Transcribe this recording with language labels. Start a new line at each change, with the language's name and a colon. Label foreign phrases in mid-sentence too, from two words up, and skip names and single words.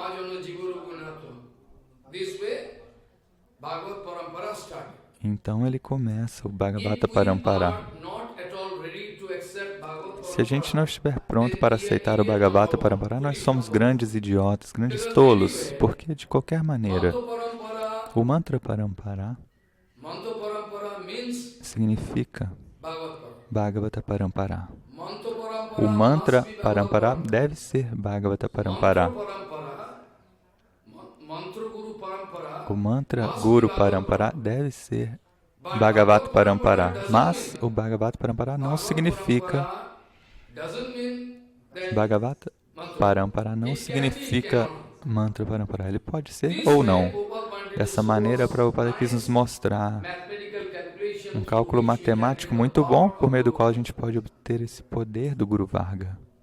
Portuguese: Então ele começa o Bhagavata Parampara. Se a gente não estiver pronto para aceitar o Bhagavata Parampara, nós somos grandes idiotas, grandes tolos, porque de qualquer maneira, o Mantra Parampara significa Bhagavata Parampara. O Mantra Parampara deve ser Bhagavata Parampara. O Mantra Guru Parampara deve ser Bhagavata Parampara. Mas o Bhagavata Parampara não significa Bhagavata Parampara não significa Mantra Parampara. Ele pode ser ou não. Dessa maneira, Prabhupada quis nos mostrar um cálculo matemático muito bom, por meio do qual a gente pode obter esse poder do Guru Varga.